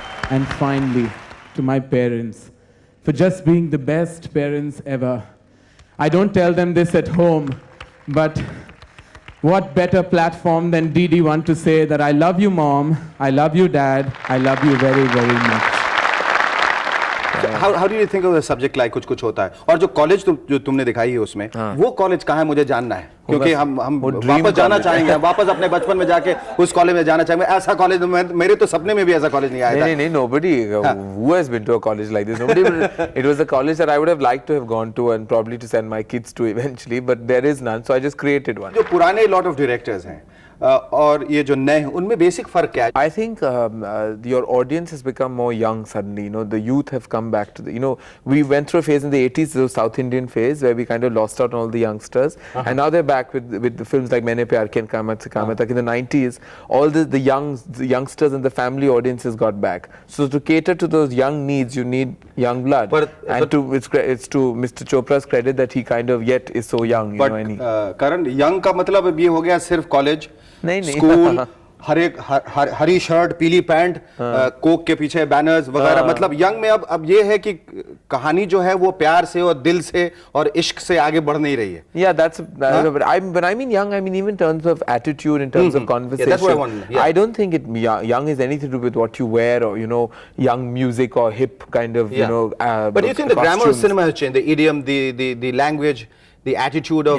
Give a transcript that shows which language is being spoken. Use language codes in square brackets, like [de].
[en] And finally, to my parents, for just being the best parents ever. I don't tell them this at home, but what better platform than DD1 to say that I love you, Mom, I love you, Dad, I love you very, very much. How do you think of a subject like कुछ कुछ होता है? [hi] और जो college जो तुमने दिखाई है उसमें, वो कॉलेज कहाँ है मुझे जानना है, क्योंकि हम वापस जाना चाहेंगे, वापस अपने बचपन में जाके उस कॉलेज में जाना चाहेंगे। ऐसा कॉलेज मेरे तो सपने में भी ऐसा कॉलेज नहीं आया था। नहीं, [en] nobody who has been to a college like this. Nobody. It was a college that I would have liked to have gone to and probably to send my kids to eventually, but there is none, so I just created one. [hi] जो पुराने [en] lot of directors [hi] हैं, और ये जो नए हैं उनमें basic फर्क क्या है? [en] I think your audience has become more young suddenly. You know, the youth have come back to the. You know, we went through a phase in the 80s, the South Indian phase, where we kind of lost out on all the youngsters, and now they're back with the films like Maine Pyar Kiya and Kamat Se Kamat Tak. In the 90s, all the youngsters and the family audiences got back. So to cater to those young needs, you need young blood. It's to Mr. Chopra's credit that he kind of yet is so young. You know, and [hi] Karan, young का मतलब अब ये हो गया सिर्फ college, नहीं। School, हरी shirt, पीली pant, Coke के पीछे बैनर्स वगैरह, मतलब यंग में अब ये है कि कहानी जो है वो प्यार से और दिल से और इश्क से आगे बढ़ नहीं रही है. [en] Yeah, when I mean young, I mean even in terms of attitude, in terms of conversation. Yeah, that's what I want. Yeah. I don't think young is anything to do with what you wear or, you know, young music or hip kind of, you know, but do you think the grammar of cinema has changed, the idiom, the language, the attitude of...